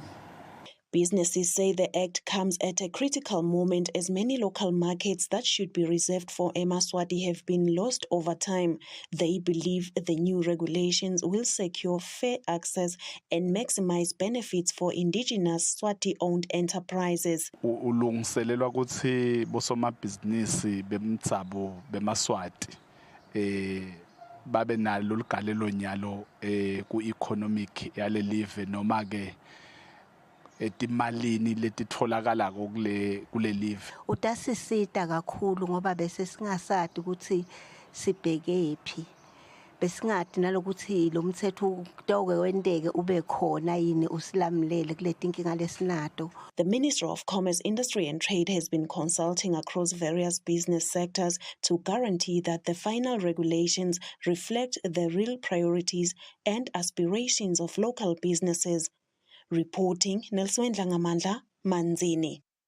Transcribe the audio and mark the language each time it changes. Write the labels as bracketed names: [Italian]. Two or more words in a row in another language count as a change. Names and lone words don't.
[English] Businesses say the act comes at a critical moment as many local markets that should be reserved for eMaswati have been lost over time. They believe the new regulations will secure fair access and maximize benefits for indigenous Swati-owned enterprises. [Swati] Ulungiselelwa ukuthi bosomabhizinisi bemtsabo bemaswati babe nalo ligalelo nyalo ku-economic yale live noma ke etimalini letitholakala kule live. Utasisita kakhulu ngoba bese singasadi ukuthi sibhekephi. Besingadi nalokuthi lo mthetho utoke wendeke ube khona yini usilamlele kuletinkinga lesinato. [English] The Ministry of Commerce, Industry and Trade has been consulting across various business sectors to guarantee that the final regulations reflect the real priorities and aspirations of local businesses. Reporting, Nelson Dlangamandla, Manzini.